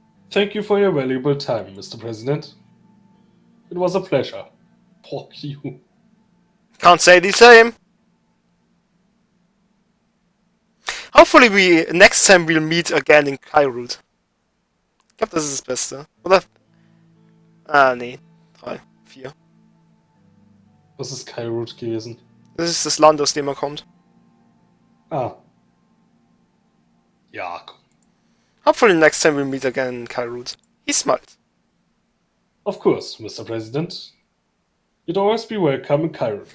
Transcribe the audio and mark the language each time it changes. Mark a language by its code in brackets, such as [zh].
[en] Thank you for your valuable time, Mr. President. It was a pleasure. Fuck you. Can't say the same. Hopefully next time we'll meet again in Kairut. [de] Ich glaube, das ist das Beste. Oder? Ah, nee. 3, 4. Was ist Kairut gewesen? Das ist das Land, aus dem er kommt. Ah. Ja, komm. [en] Hopefully next time we'll meet again in Kairut. He smiled. Of course, Mr. President. You'd always be welcome in Kairut.